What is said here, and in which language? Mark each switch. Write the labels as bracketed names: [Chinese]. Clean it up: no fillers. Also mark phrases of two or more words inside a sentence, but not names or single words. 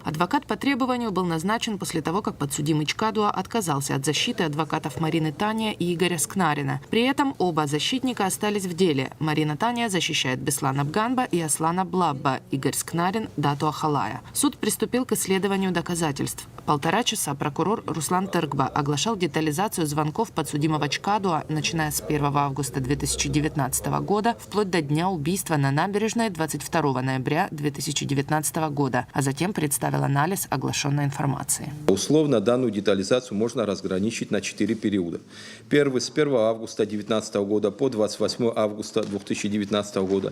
[Russian] Адвокат по требованию был назначен после того, как подсудимый Чкадуа отказался от защиты адвокатов Марины Тания и Игоря Скнарина. При этом оба защитника остались в деле. Марина Тания защищает Беслана Бганба и Аслана Блабба, Игорь Скнарин – Дату Ахалая. Суд приступил к исследованию доказательств. 1,5 часа прокурор Руслан Тыргба оглашал детализацию звонков подсудимого Чкадуа, начиная с 1 августа 2019 года, вплоть до дня убийства на набережной 22 ноября 2019 года, а затем представил анализ оглашенной информации. Условно данную детализацию можно разграничить на 4 периода. Первый с 1 августа 2019 года по 28 августа 2019 года.